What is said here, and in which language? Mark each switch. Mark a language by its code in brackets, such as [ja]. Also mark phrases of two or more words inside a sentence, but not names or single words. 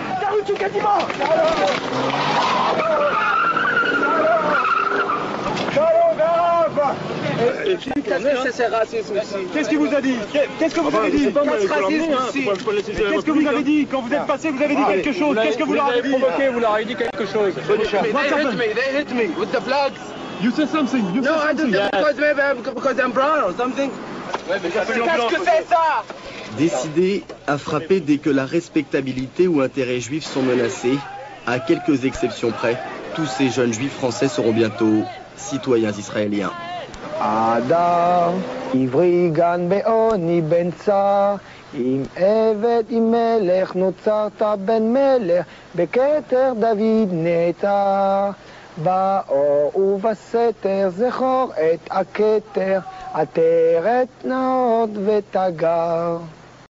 [fr] Qu'est-ce qu'il vous a dit? Qu'est-ce que vous avez dit? Qu'est-ce que vous avez dit? Quand vous êtes passé, vous avez dit quelque chose. Qu'est-ce que vous leur avez dit? Vous leur avez dit quelque chose. [en] They hit me with the flags. You said something. You No, I said something. because I'm brown or something. [fr] Qu'est-ce que c'est ça? Décidés à frapper dès que la respectabilité ou intérêts juifs sont menacés, à quelques exceptions près, tous ces jeunes juifs français seront bientôt citoyens israéliens. [he] Adam, עברי גן בעוני בן צר, עם עבד עם מלך נוצרת בן מלך, בכתר דוד נעתר. באור ובסתר זכור את הכתר, עטרת נאות ותגר.